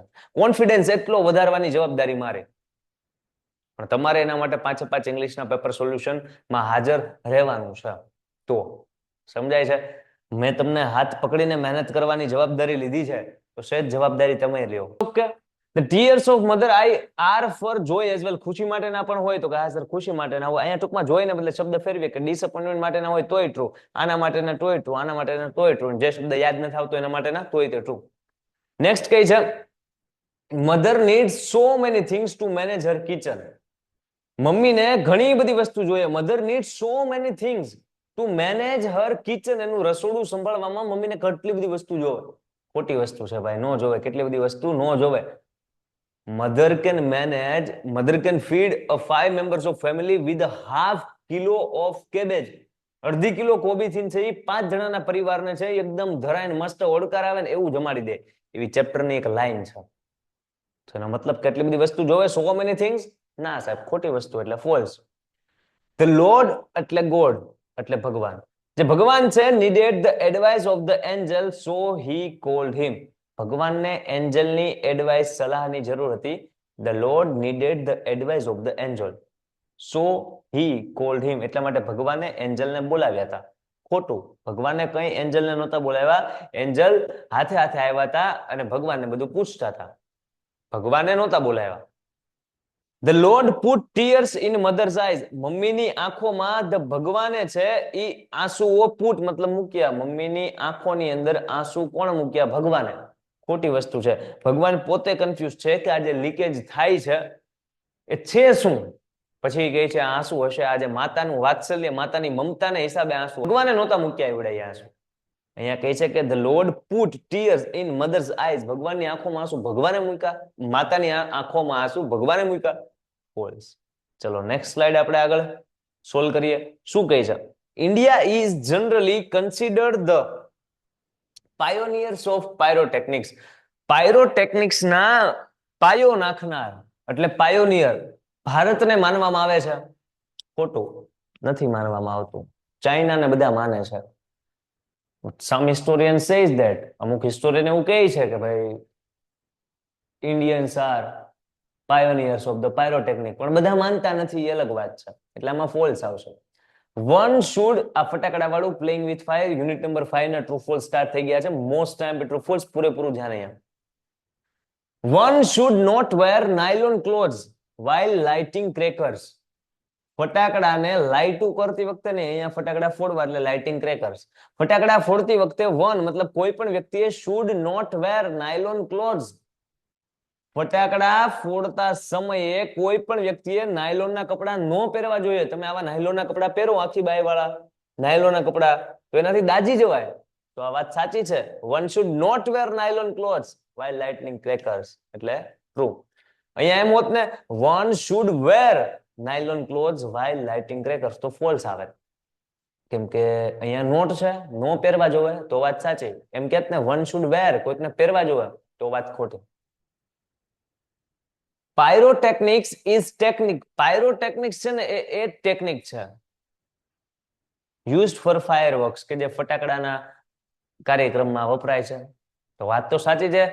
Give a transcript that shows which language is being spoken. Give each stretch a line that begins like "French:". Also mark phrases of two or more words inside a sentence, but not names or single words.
Gujarati: કોન્ફિડન્સ એટલો વધારવાની જવાબદારી મારે. પણ તમારે એના માટે 5 ઇંગ્લિશના પેપર સોલ્યુશનમાં હાજર રહેવાનું છે. તો સમજાય છે? મેં તમને હાથ પકડીને મહેનત કરવાની જવાબદારી લીધી છે, તો સહેજ જવાબદારી તમે લ્યો. ઓકે.
English: The tears of mother eye are for joy as well.
Gujarati: ખુશી માટેના પણ હોય તો કે હા સર ખુશી માટેના હોય. અહીંયા ટૂંકમાં જોઈને બદલે શબ્દ ફેરવીએ કે ડિસઅપોઇન્ટમેન્ટ માટેના હોય તોય ટ્રુ, આના માટેના તોય ટ્રુ, આના માટેના તોય ટ્રુ, જે શબ્દ યાદ નથી આવતો એના માટેના તોય તે ટ્રુ. નેક્સ્ટ કઈ છે?
English: mother needs so many things to manage her kitchen.
Gujarati: મમ્મીને ઘણી બધી વસ્તુ જોઈએ.
English: mother needs so many things to manage her kitchen.
Gujarati: એનું રસોડું સંભાળવામાં મમ્મીને કેટલી બધી વસ્તુ જોવે. ખોટી વસ્તુ છે ભાઈ, નો જોવે. કેટલી બધી વસ્તુ નો જોવે.
English: Mother can feed a 5 members of family with a half kilo of cabbage.
Gujarati: અડધી કિલો કોબી થી છે 5 જણાના પરિવારને છે એકદમ ધરાઈને મસ્ત ઓડકાર આવે ને એવું જમાડી દે. એવી ચેપ્ટરની એક લાઈન છે. તો એનો મતલબ કેટલી બધી વસ્તુ જોવે?
English: so many things?
Gujarati: ના સાહેબ, ખોટી વસ્તુ એટલે ફોલ્સ.
English: The Lord
Gujarati: એટલે ગોડ એટલે ભગવાન. જે ભગવાન છે
English: needed the advice of the angel so he called him.
Gujarati: ભગવાનને એન્જલની એડવાઇસ સલાહની જરૂર હતી.
English: The Lord needed the advice of the angel so he called him.
Gujarati: એટલા માટે ભગવાને એન્જલને બોલાવ્યા હતા. ખોટું. ભગવાને કઈ એન્જલને નહોતા બોલાવ્યા. એન્જલ હાથે હાથે આવ્યા હતા અને ભગવાનને બધું પૂછતા હતા. ભગવાને નહોતા બોલાવ્યા.
English: The Lord put tears in mother's eyes.
Gujarati: મમ્મીની આંખોમાં ધ ભગવાને છે ઈ આંસુઓ પુટ મતલબ મૂક્યા. મમ્મીની આંખોની અંદર આંસુ કોણ મૂક્યા? ભગવાને. ખોટી વસ્તુ છે. ભગવાન પોતે કન્ફ્યુઝ છે કે આ જે લીકેજ થાય છે એ છે શું? પછી કહે છે આંસુ હશે. આજે માતાનું વાત્સલ્ય, માતાની મમતાને હિસાબે આંસુ. ભગવાને નહોતા મૂક્યા એવડે આંસુ. અહીંયા કહે છે કે
English: the Lord put tears in mother's eyes.
Gujarati: ભગવાનની આંખોમાં આંસુ ભગવાને મૂક્યા. માતાની આંખોમાં આંસુ ભગવાને મૂક્યા. ફોલ્સ. ચલો
English: next slide
Gujarati: આપણે આગળ સોલ્વ કરીએ. શું કહે છે?
English: India is generally considered the pioneers of pyrotechnics.
Gujarati: પાયરોટેકનિક્સ ના પાયો નાખનાર એટલે પાયોનિયર ભારતને માનવામાં આવે છે. ખોટું. નથી માનવામાં આવતું. ચાઇનાને બધા માને છે.
English: Some historian says that.
Gujarati: અમુક હિસ્ટોરિયન એવું કહે છે કે ભાઈ
English: Indians are pioneers of the pyrotechnic.
Gujarati: પણ બધા માનતા નથી, એ અલગ વાત છે. એટલે આમાં ફોલ્સ આવશે.
English: One should,
Gujarati: આ ફટાકડા વાળું
English: playing with fire
Gujarati: યુનિટ નંબર 5 ના
English: true false
Gujarati: સ્ટાર્ટ થઈ ગયા છે.
English: most time true false
Gujarati: પૂરેપૂરું ધ્યાન અહીંયા.
English: One should not wear nylon clothes while lighting crackers.
Gujarati: ફટાકડાને લાઇટું કરતી વખતે ને અહીંયા ફટાકડા ફોડવા એટલે
English: lighting crackers.
Gujarati: ફટાકડા ફોડતી વખતે વન મતલબ કોઈ પણ વ્યક્તિએ
English: should not wear nylon clothes.
Gujarati: ફટાકડા ફોડતા સમયે કોઈ પણ વ્યક્તિએ નાયલોનના કપડા ન પહેરવા જોઈએ. તમે આવા નાયલોનના કપડા પહેરો આખી બાય વાળા નાયલોનના કપડા તો એનાથી દાજી જવાય. તો આ વાત સાચી છે.
English: One should not wear nylon clothes while lighting crackers એટલે ટ્રુ.
Gujarati: અહીંયા એમ હોત ને
English: one should wear nylon clothes while lighting crackers
Gujarati: તો ફોલ્સ આવે. કેમ કે અહીંયા નોટ છે, નો પહેરવા જોવે તો વાત સાચી. એમ કેત ને
English: one should wear
Gujarati: કોઈકને પહેરવા જોવે તો વાત ખોટી.
English: pyrotechnics is technique.
Gujarati: પાયરોટેકનિક્સ છે ને એ ટેકનિક છે
English: used for fireworks
Gujarati: કે જે ફટાકડાના કાર્યક્રમમાં વપરાય છે. તો વાત તો સાચી છે.